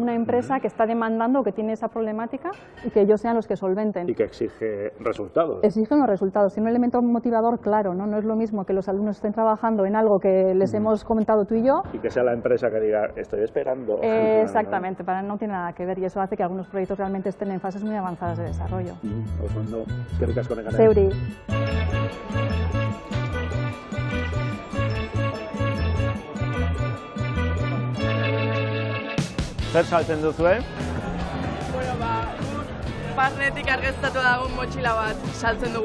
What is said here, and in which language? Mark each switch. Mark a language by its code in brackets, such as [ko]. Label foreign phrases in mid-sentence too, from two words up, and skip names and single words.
[es] Una empresa que está demandando o que tiene esa problemática y que ellos sean los que solventen. Y que exige resultados. Exigen los resultados, tiene un elemento motivador claro, ¿no? No es lo mismo que los alumnos estén trabajando en algo que les hemos comentado tú y yo. Y que sea la empresa que diga, estoy esperando. Exactamente, no tiene nada que ver y eso hace que algunos proyectos realmente estén en fases muy avanzadas de desarrollo. [eu] Zeuri. Zer saltzen duzue? Bueno, barnetik argeztatu dagoen motxila bat saltzen dugu.